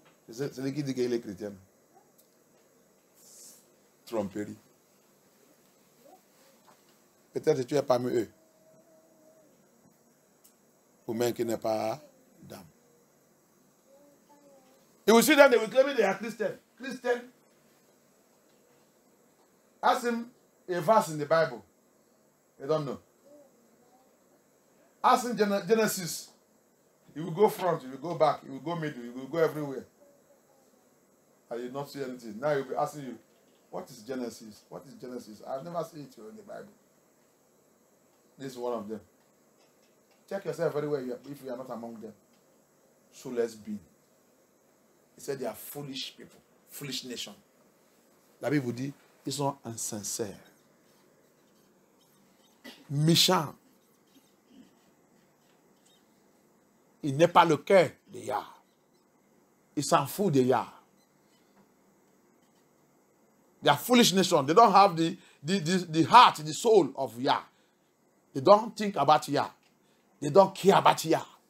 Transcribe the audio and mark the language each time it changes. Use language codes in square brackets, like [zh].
[fr] C'est celui qui dit qu'il est chrétien. Tromperie. Peut-être que tu es parmi eux. Ou même qui n'est pas d'âme. [en] You will see that they will claim they are Christian. Christian. Ask him a verse in the Bible. They don't know. Ask him Genesis. He will go front, he will go back, he will go middle, he will go everywhere. And you will not see anything. Now he will be asking you, what is Genesis? What is Genesis? I've never seen it in the Bible. This is one of them. Check yourself very well if you are not among them. So let's be. He said they are foolish people, foolish nation. [fr] La Bible vous dit, ils sont insincères, méchants. Il n'est pas le cœur de Yah. Il s'en fout de Yah. [en] They are foolish nation. They don't have the heart, the soul of Yah. They don't think about Yah. They don't care about Yah.